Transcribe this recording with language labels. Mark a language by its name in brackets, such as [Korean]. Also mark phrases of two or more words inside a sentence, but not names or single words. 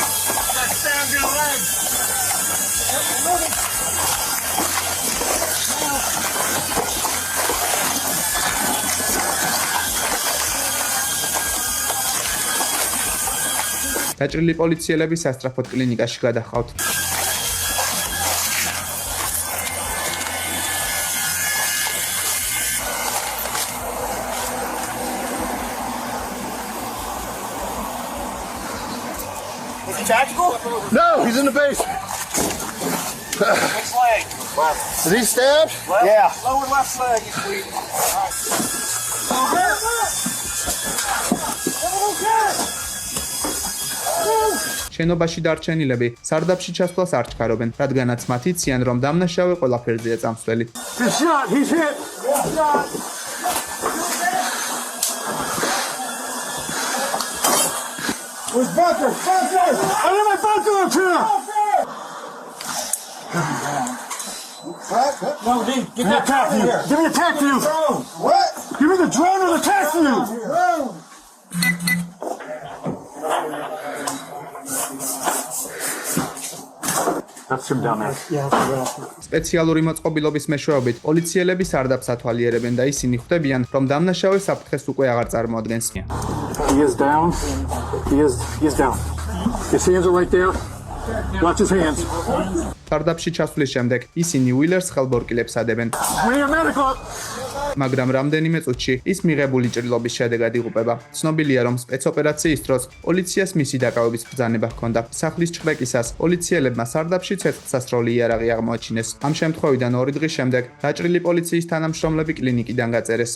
[Georgian] დაჭრილი პოლიციელები სასწრაფოდ კლინიკაში გადაჰყავთ. [English] Is he tactical? No, he's in the base. Which leg? Is he stabbed? Left? Yeah. Lower left leg, you sweet. [Georgian] შენობაში დარჩენილები სარდაფში ჩასვლას არ ჩქარობენ, რადგანაც მათ იციან, რომ დამნაშავე ყველაფერზეა წამსვლელი. [English] He's shot. He's hit. Where's Bunker? Bunker! I need my bunker up here! No, get that attack view. Give me the attack view. What? Give me the drone or the attack view. That's him down there. [Georgian] სპეციალური მოწყობილობის მეშვეობით პოლიციელები სარდაფს ათვალიერებენ და ისინი ხვდებიან, რომ დამნაშავე საფრთხეს უკვე აღარ წარმოადგენს. [English] He is down. He is down. His hands are right there. Watch his hands. [Georgian] სარდაფში ჩასვლის შემდეგ ისინი უილერს ხელბორკილებს ადებენ, [English] We need a medical. [Georgian] მაგრამ რამდენიმე წუთში ის მიღებული ჭრილობის შედეგად იღუპება. ცნობილია, რომ სპეცოპერაციის დროს პოლიციას მისი დაკავების ბრძანება ჰქონდა. სახლის ჩხრეკისას პოლიციელებმა სარდაფში ცეცხლსასროლი იარაღი აღმოაჩინეს. ამ შემთხვევიდან 2 დღის შემდეგ დაჭრილი პოლიციის თანამშრომლები კლინიკიდან გაწერეს.